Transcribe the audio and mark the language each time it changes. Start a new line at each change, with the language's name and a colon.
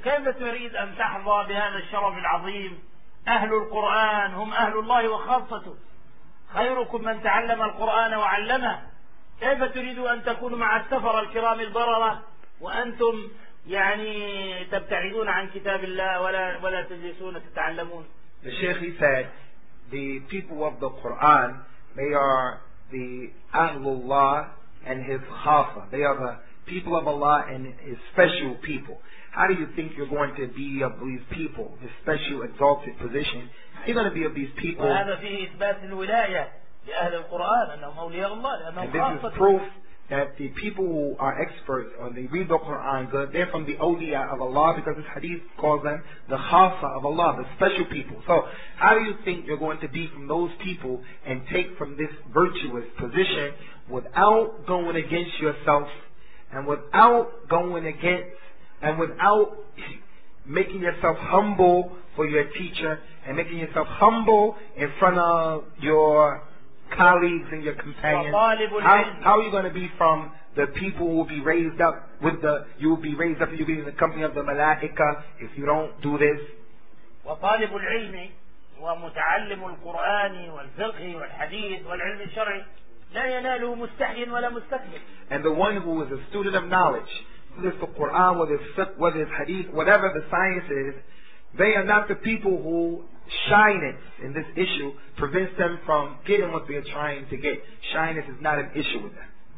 Arabic: كيف تريد أن تحظى بهذا الشرف العظيم؟ أهل القرآن هم أهل الله وخاصته، خيركم من تعلم القرآن وعلمه. كيف تريد أن تكونوا مع السفر الكرام البررة وأنتم يعني تبتعدون عن كتاب الله ولا تجلسون تتعلمون؟
English: The Sheikh, he said, the people of the Quran, they are the Ahlullah and his Khafa. They are the people of Allah and his special people. How do you think you're going to be of these people, the special exalted position? You're going to be of these people. And this is proof that the people who are experts or they read the Quran, they're from the awliya of Allah, because this hadith calls them the khasa of Allah, the special people. So how do you think you're going to be from those people and take from this virtuous position without going against yourself and without going against and without making yourself humble for your teacher and making yourself humble in front of your colleagues and your companions? How are you going to be from the people who will be raised up with the, you will be raised up, you will be in the company of the malaika if you don't do this?
Arabic: وطالب العلم ومتعلم القرآن والفقه والحديث والعلم الشرعي لا يناله مستحي ولا مستكبر.
English: And the one who is a student of knowledge, whether it's the Quran, whether it's fiqh, whether it's hadith, whatever the science is, they are not the people who shyness in this issue prevents them from getting what they are trying to get. Shyness is not an issue with them.